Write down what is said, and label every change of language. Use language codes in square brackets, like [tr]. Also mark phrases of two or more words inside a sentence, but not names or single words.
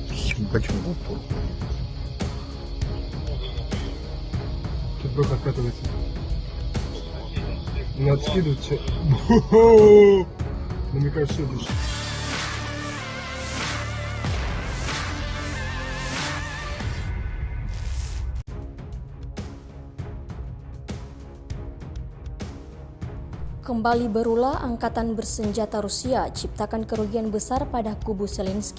[ru] Почему упор? Тут бы откатывается. Надо скидывать. Ну, мне кажется, это... [id] Kembali berulah angkatan bersenjata Rusia ciptakan kerugian besar pada kubu Zelensky.